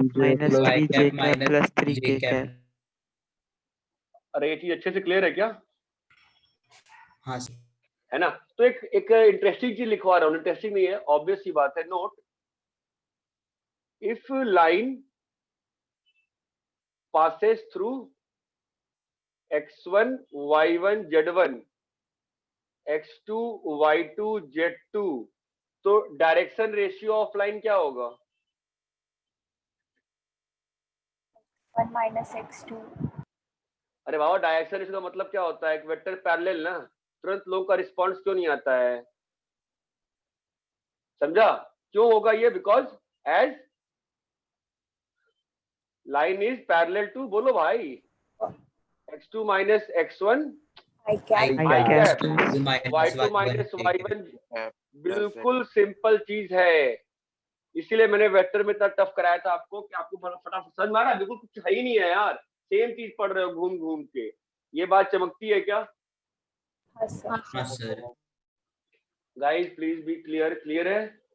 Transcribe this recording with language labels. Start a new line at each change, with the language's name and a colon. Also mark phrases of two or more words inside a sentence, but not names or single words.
English: 3j माइनस plus 3j कैप माइनस प्लस 3j 3k कैप। कैप।
Hindi: अरे ये चीज अच्छे से क्लियर है क्या? हाँ सर। है ना? तो एक इंटरेस्टिंग चीज लिखवा रहा हूँ, इंटरेस्टिंग नहीं है, ऑब्वियस सी बात है।
English: note, if line passes through x1 y1 z1 x2 y2 z2 तो direction ratio of line
Hindi: क्या होगा?
English: 1 minus x2.
Hindi: अरे बाबा
English: direction ratio
Hindi: का मतलब क्या होता है? एक
English: vector parallel
Hindi: ना, तुरंत लोगों का रिस्पॉन्स क्यों नहीं आता है? समझा क्यों होगा ये?
English: because as line is parallel to,
Hindi: बोलो भाई,
English: x2 minus x1 I cap. I I cap cap, is y2 minus y1 Cap.
Hindi: बिल्कुल सिंपल चीज है, इसीलिए मैंने वेक्टर में इतना टफ कराया था आपको कि आपको फटाफट समझ में आ रहा है। बिल्कुल कुछ है ही नहीं है यार, सेम चीज पढ़ रहे हो घूम घूम के। ये बात चमकती है क्या? हाँ सर। हाँ सर।
English: guys please be clear. क्लियर है?